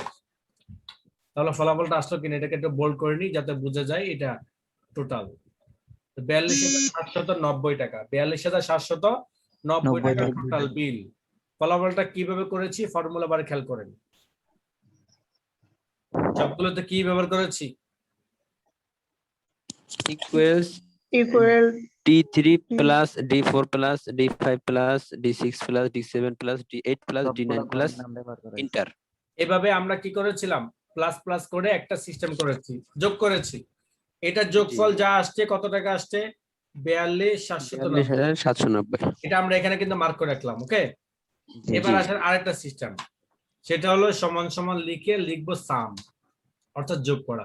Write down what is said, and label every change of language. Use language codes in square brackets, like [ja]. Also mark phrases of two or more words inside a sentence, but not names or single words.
[bn] তাহলে ফলাফলটা আসলো কিনা এটাকে একটু বোল্ড করে নিই যাতে বোঝা যায় এটা টোটাল 42,790 টাকা। 42,790 টাকা টোটাল বিল। ফলাফলটা কিভাবে করেছি ফর্মুলা বারে খেয়াল করেন, সবগুলোতে কি ব্যবহার করেছি? ইকুয়ালস ইকুয়াল [en] D3 plus D4 plus D5 plus D6 plus D7 plus D8 plus D9 plus ইন্টার। [bn] এভাবে আমরা কি করেছিলাম? প্লাস প্লাস করে একটা সিস্টেম করেছি, যোগ করেছি। এটা যোগফল যা আসছে কত টাকা আসছে? 42,790। 42,790। এটা আমরা এখানে কিন্তু মার্ক করে রাখলাম। ওকে, এবার আসেন আরেকটা সিস্টেম, সেটা হলো সমান সমান লিখে লিখবো সাম, অর্থাৎ যোগ করা।